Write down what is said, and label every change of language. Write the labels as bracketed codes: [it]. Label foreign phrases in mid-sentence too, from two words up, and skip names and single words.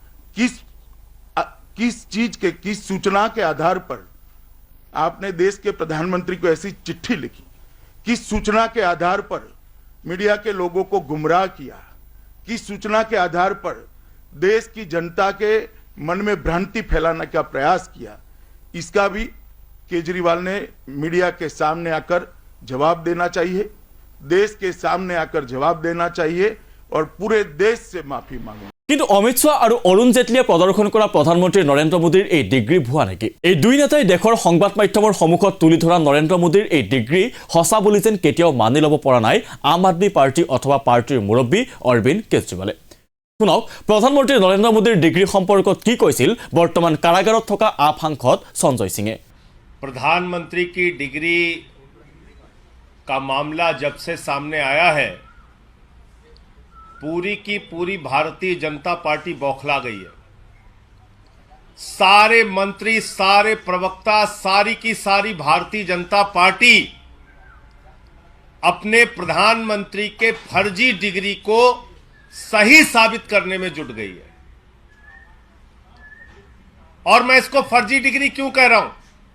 [hi] किस चीज के किस सूचना के आधार पर आपने देश के प्रधानमंत्री को ऐसी चिट्ठी लिखी किस सूचना के आधार पर मीडिया के लोगों को गुमराह किया किस सूचना के आधार पर देश की जनता के मन में भ्रांति फैलाने का प्रयास किया इसका भी केजरीवाल ने मीडिया के सामने आकर जवाब देना चाहिए देश के सामने आकर जवाब देना चाहिए और पूरे देश से माफी मांगे [as] কিন্তু অমিত শাহ আৰু অৰুণ জেটলীয়ে প্ৰদৰ্শন কৰা প্ৰধানমন্ত্ৰী নৰেন্দ্ৰ মোদীৰ এই ডিগ্ৰী ভুৱা নেকি এই দুই নেতাই দেশৰ সংবাদ মাধ্যমৰ সন্মুখত তুলি ধৰা নৰেন্দ্ৰ মোদীৰ এই ডিগ্ৰী হসা বুলি যেন কেতিয়াও মানি ল'ব পৰা নাই আম আদমি পাৰ্টি অথবা পাৰ্টিৰ মুৰব্বী অৰবিন্দ কেজৰিৱালে শুনক প্ৰধানমন্ত্ৰী নৰেন্দ্ৰ মোদীৰ ডিগ্ৰী সম্পৰ্কত কি কৈছিল বৰ্তমান কাৰাগাৰত থকা আপ সাংসদ সঞ্জয় সিঙে [hi] प्रधानमंत्री की डिग्री का मामला जब से सामने आया है पूरी की पूरी भारतीय जनता पार्टी बौखला गई है सारे मंत्री सारे प्रवक्ता सारी की सारी भारतीय जनता पार्टी अपने प्रधानमंत्री के फर्जी डिग्री को सही साबित करने में जुट गई है और मैं इसको फर्जी डिग्री क्यों कह रहा हूं